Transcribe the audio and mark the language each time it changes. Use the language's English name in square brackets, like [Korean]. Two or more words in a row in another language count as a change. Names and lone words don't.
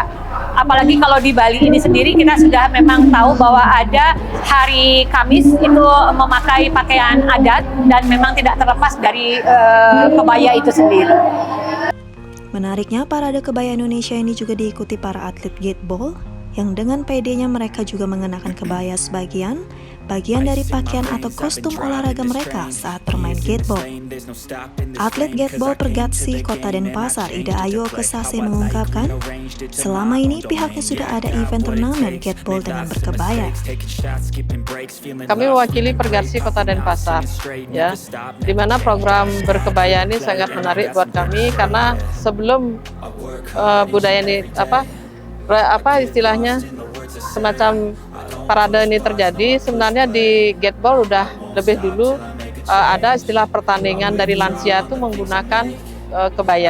[Indonesian] Apalagi kalau di Bali ini sendiri kita sudah memang tahu bahwa ada hari Kamis itu memakai pakaian adat dan memang tidak terlepas dari kebaya itu sendiri. Menariknya, Parade Kebaya Indonesia ini juga diikuti para atlet gateball yang dengan PD-nya mereka juga mengenakan kebaya sebagian dari pakaian atau kostum olahraga mereka saat bermain gateball. Atlet gateball Pergatsi Kota Denpasar, Ida Ayu Kesase mengungkapkan, selama ini pihaknya sudah ada event turnamen gateball dengan berkebaya. Kami mewakili Pergatsi Kota Denpasar, ya, di mana program berkebaya ini sangat menarik buat kami karena sebelum budaya ini apa istilahnya semacam parade ini terjadi, sebenarnya di gateball udah lebih dulu ada istilah pertandingan dari lansia itu menggunakan kebaya.